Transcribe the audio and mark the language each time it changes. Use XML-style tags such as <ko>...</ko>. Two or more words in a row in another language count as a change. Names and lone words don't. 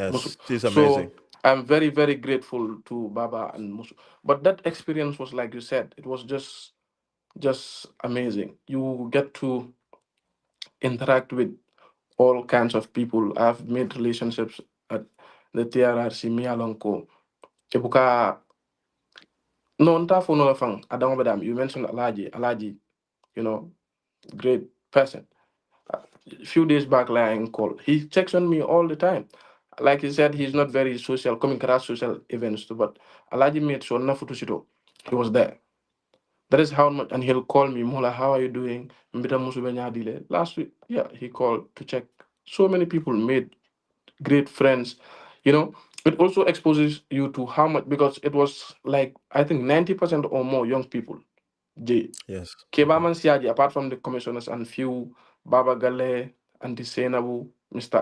<en>Yes, she's amazing. So I'm very, very grateful to Baba and Musu. But that experience was like you said, it was just amazing. You get to interact with all kinds of people. I've made relationships at the TRRC Mialonko. Kebuka no nta for no fang adamo badam. You mentioned Alaji, you know, great person. A few days back, like in call, he checks on me all the time. Like he said, he's not very social, coming across social events too, but Alaji made sure na futushito. He was there. That is how much, and he'll call me, Mola, how are you doing? Mbita musube nyadile. Last week, yeah, he called to check. So many people made great friends. You know, it also exposes you to how much, because it was like, I think 90% or more young people. J. Yes. Kebaman Siaji, apart from the commissioners and few, Baba Gale, Anti Senabu, Mr.</en>